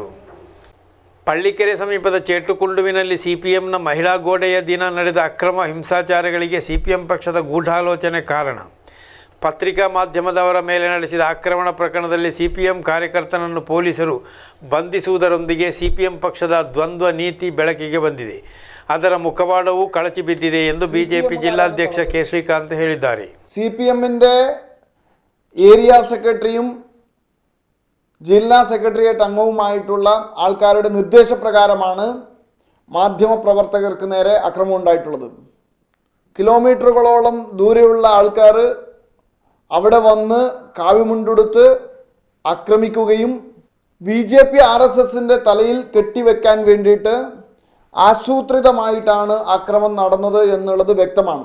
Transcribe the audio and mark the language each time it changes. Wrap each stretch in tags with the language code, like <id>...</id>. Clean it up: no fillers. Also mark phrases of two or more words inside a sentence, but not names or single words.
<kn>ಪಳ್ಳಿಕೆರೆ ಸಮೀಪದ ಚೇಟುಕುಂಡುವಿನಲ್ಲಿ CPMನ ಮಹಿಳಾ ಗೋಡೆಯ ದಿನ ನಡೆದ ಅಕ್ರಮ ಹಿಂಸಾಚಾರಗಳಿಗೆ CPM ಪಕ್ಷದ ಗೂಢಾಲೋಚನೆ ಕಾರಣ. ಪತ್ರಿಕಾ ಮಾಧ್ಯಮದವರ ಮೇಲೆ ನಡೆಸಿದ ಆಕ್ರಮಣ ಪ್ರಕರಣದಲ್ಲಿ CPM ಕಾರ್ಯಕರ್ತನನ್ನು ಪೊಲೀಸರು ಬಂಧಿಸುವುದರೊಂದಿಗೆ CPM ಪಕ್ಷದ ದ್ವಂದ್ವ ನೀತಿ ಬೆಳಕಿಗೆ ಬಂದಿದೆ. ಅದರ ಮುಖವಾಡವೂ ಕಳಚಿ ಬಿದ್ದಿದೆ ಎಂದು BJP ജില്ലാധ്യക്ഷ K. ശ്രീകാന്ത് ಹೇಳಿದ್ದಾರೆ.</kn> <ml>CPMന്റെ ഏരിയ സെക്രട്ടറിയും ജില്ലാ സെക്രട്ടേറിയറ്റ് അംഗവുമായിട്ടുള്ള ആൾക്കാരുടെ നിർദ്ദേശപ്രകാരമാണ് മാധ്യമപ്രവർത്തകർക്ക് നേരെ അക്രമം ഉണ്ടായിട്ടുള്ളത്. കിലോമീറ്ററുകളോളം ദൂരെയുള്ള ആൾക്കാർ അവിടെ വന്ന് കാവിമുണ്ടുടുത്ത് ആക്രമിക്കുകയും BJP RSSന്റെ തലയിൽ കെട്ടിവെക്കാൻ വേണ്ടിയിട്ട് ആസൂത്രിതമായിട്ടാണ് ആക്രമണം നടന്നത് എന്നുള്ളത് വ്യക്തമാണ്.</ml>